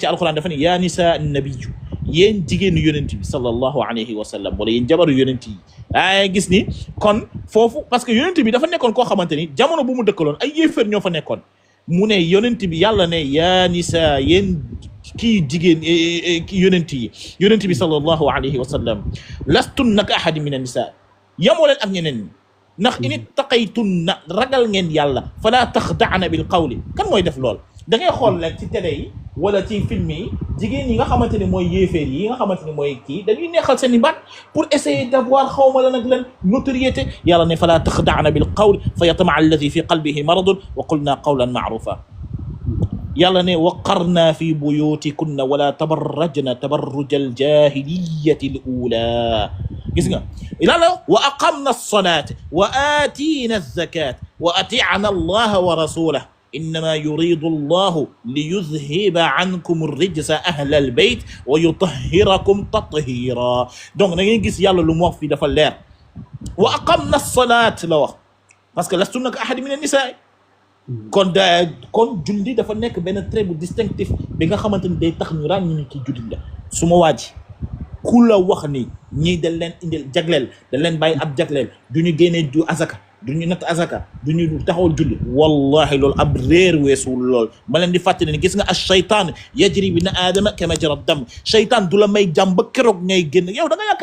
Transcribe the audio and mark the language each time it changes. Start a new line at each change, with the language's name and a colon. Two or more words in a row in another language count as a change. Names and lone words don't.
Wolof: ci alxuraan dafa ne
Arabic: يا نساء النبي
Wolof: yéen jigéenu yonent bi
Arabic: صلى الله عليه وسلم
Wolof: wala yéen jabaru yonent yi ay gis ni kon foofu
French: parce que
Wolof: yonent bi dafa nekkoon koo xamante ni jamono bu mu dëkkaloon ay yéeféer ñoo fa nekkoon mu ne yonent bi yàlla ne
Arabic: يا نساء
Wolof: yéen kii jigéen yonent yi yonent bi
Arabic: صلى الله عليه وسلم لستن كأحد من النساء
Wolof: yamoo leen ak ñeneen ñi ndax
Arabic: إن اتقيتن
Wolof: ragal ngeen yàlla
Arabic: فلا تخضعن بالقول
Wolof: kan mooy def lool da ngay xool rek ci télé yi wala ci film yi jigéen yi nga xamante ne mooy yéeféer yi nga xamante ne mooy kii dañuy neexal seen i baat
French: pour essayer d'avoir
Wolof: xawma la nag leen notoriété yàlla ne
Arabic: فلا تخضعن بالقول فيطمع الذي في قلبه مرض وقلن قولا معروفا
Wolof: yàlla ne
Arabic: وقرن في بيوتكن ولا تبرجن تبرج الجاهلية الأولى
Wolof: gis nga yàlla
Arabic: وأقمن الصلاة وآتين الزكاة وأطعن الله ورسوله إنما يريد الله ليذهب عنكم الرجس أهل البيت ويطهركم تطهيرا
Wolof: donc da ngay gis yàlla lu mu wax fii dafa leer
Arabic: وأقمن الصلاة
Wolof: la wax
French: parce que
Arabic: لستن كأحد من النساء
Wolof: kon julli dafa nekk benn trait bu distinctif bi nga xamante ni day tax ñu ràññi ni kii julli la su ma waaji ku la wax ni ñii dañ leen indil jagleel dañ leen bàyyi ab jagleel du ñu génnee du azaka du ñu natt azaka du ñu taxawal julli wallahi loolu ab réer weesuwul lool ma leen di fàttali ne gis nga
Arabic: الشيطان يجري بابن آدم كما جرى الدم
Wolof: shaytaan du la may jàmm ba keroog ngay génn yow da nga yaakaar